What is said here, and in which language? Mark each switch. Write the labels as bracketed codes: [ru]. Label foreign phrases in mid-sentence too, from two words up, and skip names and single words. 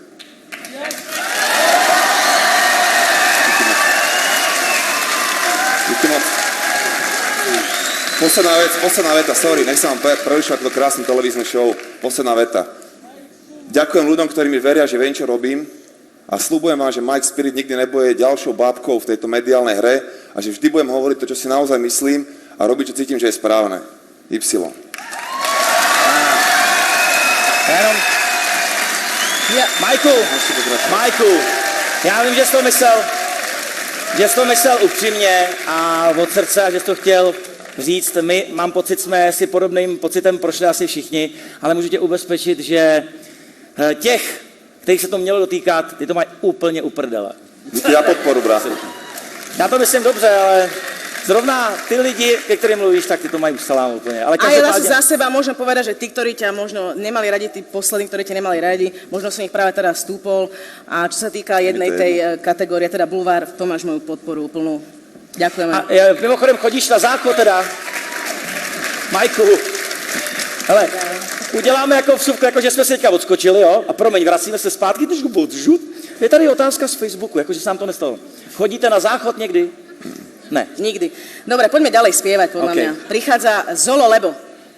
[sk] Posledná veta, sorry, nech sa vám prerušovať túto krásnu televíznu show. Posledná veta. Ďakujem ľuďom, ktorí mi veria, že viem, čo robím a sľubujem vám, že Mike Spirit nikdy nebude ďalšou bábkou v tejto mediálnej hre a že vždy budem hovoriť to, čo si naozaj myslím a robiť, čo cítim, že je správne. Y. [cs] Majku, já vím, že jsi to myslel upřímně a od srdce, že jsi to chtěl říct. Mám pocit, jsme si podobným pocitem prošli asi všichni, ale můžu tě ubezpečit, že těch, kterých se to mělo dotýkat, ty to mají úplně uprdele. Díky za podporu, brácho. Já to myslím dobře, ale zrovna ty lidi, ke ktorým mluvíš, tak ty to majú salám úplne. Ale [sk] a ja za seba môžem povedať, že tí, ktorí ťa možno nemali radi, tí poslední, ktorí ťa nemali radi, možno som ich práve teraz stúpol. A čo sa týka jednej tej kategórie, teda bulvár, to máš moju podporu úplnú. Ďakujeme. [cs] A mimochodem chodíš na záchod teda, Majku. Hele, uděláme jako vsuvku, jako že jsme se teďka odskočili, jo? A promiň, vracíme se zpátky, trošku bodžut. Je tady otázka z Facebooku, jakože sa nám to nestalo. Chodíte na záchod někdy? Ne. Nikdy. [sk] Dobre, poďme ďalej spievať, podľa mňa. Prichádza Zolo Lebo.